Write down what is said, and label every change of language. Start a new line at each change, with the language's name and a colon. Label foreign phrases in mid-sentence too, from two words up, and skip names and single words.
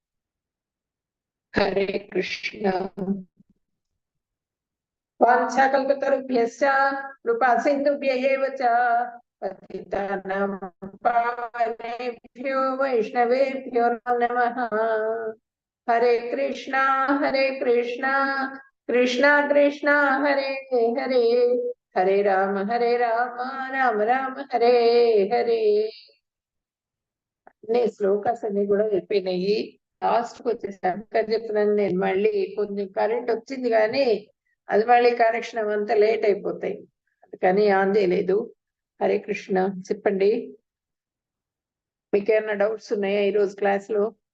Sanskrit: హరే కృష్ణ. వాంఛాకల్పతరుభ్యశ్చ కృపా సింధుభ్య ఏవ చ పతితానాం పావనేభ్యో వైష్ణవేభ్యో నమః. హరే కృష్ణ హరే కృష్ణ కృష్ణ కృష్ణ హరే హరే, హరే రామ రామ రామ హరే హరే.
Telugu: అన్ని శ్లోకాస్ అన్ని కూడా అయిపోయినాయి. లాస్ట్కి వచ్చేసాను. చెప్తున్నాను నేను. మళ్ళీ కొంచెం కరెంట్ వచ్చింది కానీ అది మళ్ళీ కనెక్షన్ అవంతా లేట్ అయిపోతాయి, అందుకని ఆన్ చేయలేదు. హరే కృష్ణ. చెప్పండి, మీకేమైనా డౌట్స్ ఉన్నాయా ఈరోజు క్లాస్లో?